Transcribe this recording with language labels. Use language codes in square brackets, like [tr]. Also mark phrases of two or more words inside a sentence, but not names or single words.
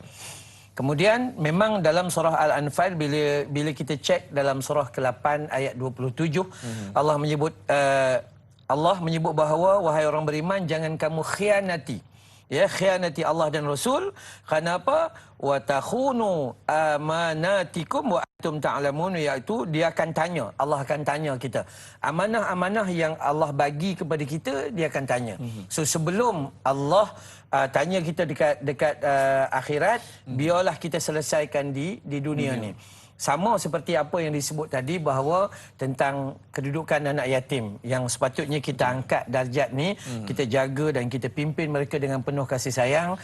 [ms] Kemudian memang dalam surah Al-Anfal, bila kita cek dalam surah ke-8 ayat 27, Allah menyebut bahawa wahai orang beriman, jangan kamu khianati, khianati Allah dan Rasul. Kenapa? [ar] وتخونوا أماناتكم وأنتم تعلمون, [ms] iaitu dia akan tanya, Allah akan tanya kita. Amanah-amanah yang Allah bagi kepada kita, dia akan tanya. So sebelum Allah tanya kita dekat akhirat, biarlah kita selesaikan di dunia ni. Sama seperti apa yang disebut tadi bahawa tentang kedudukan anak yatim yang sepatutnya kita angkat darjat ni, kita jaga dan kita pimpin mereka dengan penuh kasih sayang.